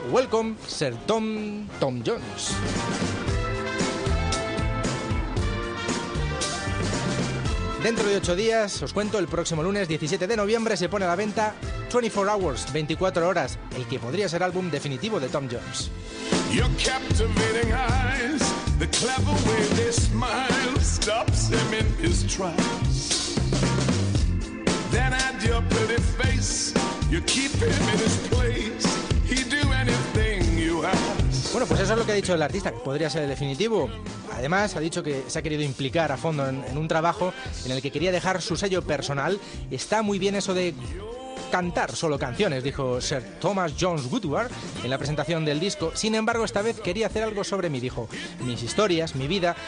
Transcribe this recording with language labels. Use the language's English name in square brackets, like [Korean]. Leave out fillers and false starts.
[English] Welcome, Sir Tom Jones. [Spanish] Dentro de 8 días, os cuento, el próximo lunes 17 de noviembre se pone a la venta 24 Hours, 24 horas, el que podría ser álbum definitivo de Tom Jones. [English] Your captivating eyes, the clever way they smile, stops him in his tracks. Then add your pretty face, you keep him in his place, he'd do anything you ask. [Spanish] Bueno, pues eso es lo que ha dicho el artista, que podría ser el definitivo. Además, ha dicho que se ha querido implicar a fondo en un trabajo en el que quería dejar su sello personal. Está muy bien eso de cantar solo canciones, dijo Sir Thomas Jones Woodward en la presentación del disco. Sin embargo, esta vez quería hacer algo sobre mí, dijo. Mis historias, mi vida.